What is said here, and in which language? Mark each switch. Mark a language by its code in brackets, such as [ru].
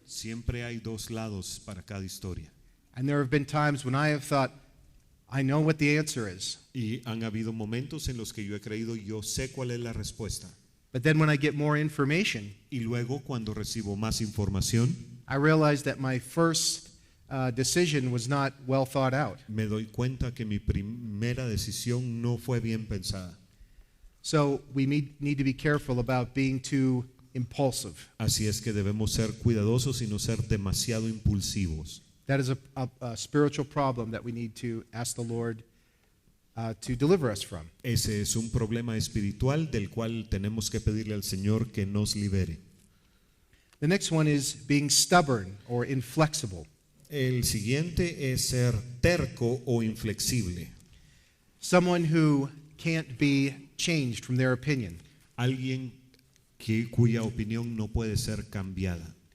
[es] Siempre hay dos lados para cada historia. [en] And there have been times when I have thought, I know what the answer is. [es] Y han habido momentos en los que yo he creído, yo sé cuál es la respuesta. [en] But then when I get more information, [es] Y luego cuando recibo más información, [en] I realize that my first decision was not well thought out. [es] me doy cuenta que mi primera decisión no fue bien pensada. [en] So we need to be careful about being too impulsive. [es] Así es que debemos ser cuidadosos y no ser demasiado impulsivos. [en] That is a spiritual problem that we need to ask the Lord to deliver us from. [es] Ese es un problema espiritual del cual tenemos que pedirle al Señor que nos libere. [en] The next one is being stubborn or inflexible. [es] El siguiente es ser terco o inflexible. [en] Someone who can't be changed from their opinion. [es] Alguien cuya opinión no puede ser cambiada.